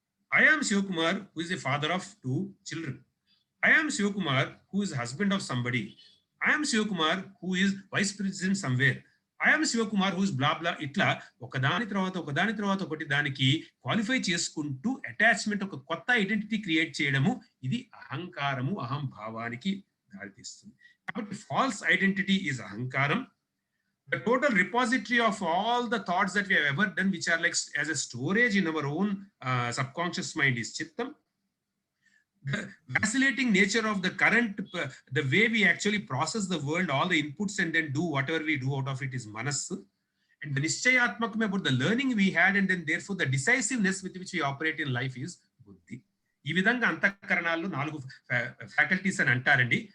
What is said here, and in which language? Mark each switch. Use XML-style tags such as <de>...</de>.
<en>I am Shivakumar, who is the father of 2 children. I am Shivakumar, who is husband of somebody. I am Shivakumar, who is vice president somewhere. I am Shivakumar, who is blah blah.</en> <te>ఇట్లా ఒకదాని తర్వాత ఒకటి దానికి qualify చేసుకుంటూ attachment, ఒక కొత్త identity create చేయడము, ఇది అహంకారము, అహంభావానికి దారితీస్తుంది.</te> <en>కాబట్టి false identity is అహంకారం. The total repository of all the thoughts that we have ever done, which are like as a storage in our own subconscious mind, is chittam. The vacillating nature of the current, the way we actually process the world, all the inputs and then do whatever we do out of it, is manas. And the nischayatmakam about the learning we had, and then therefore the decisiveness with which we operate in life, is buddhi.</en> <te>ఈ విధంగా అంతఃకరణాలు 4 faculties అని అంటారండి.</te>